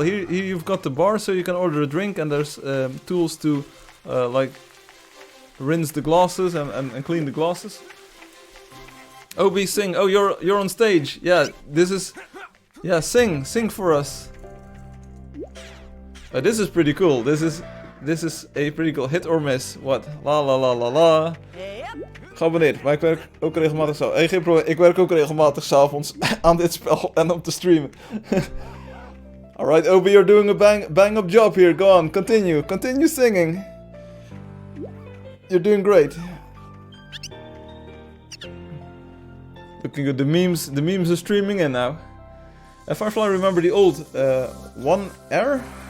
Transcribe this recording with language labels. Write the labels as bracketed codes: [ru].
[en] Here you've got the bar, so you can order a drink, and there's tools to like rinse the glasses and clean the glasses. Obi, sing. Oh, you're on stage. Yeah, this is. Yeah, sing for us. This is pretty cool. This is a pretty cool hit or miss. What? La la la la la. [nl] Geabonneerd, maar ik werk ook regelmatig zo. Hey, geen probleem. Ik werk ook regelmatig 's avonds aan dit spel en op te streamen. [en] Alright, Obi, you're doing a bang up job here. Go on, continue singing. You're doing great. Looking good. The memes are streaming in now. Firefly, remember the old one error?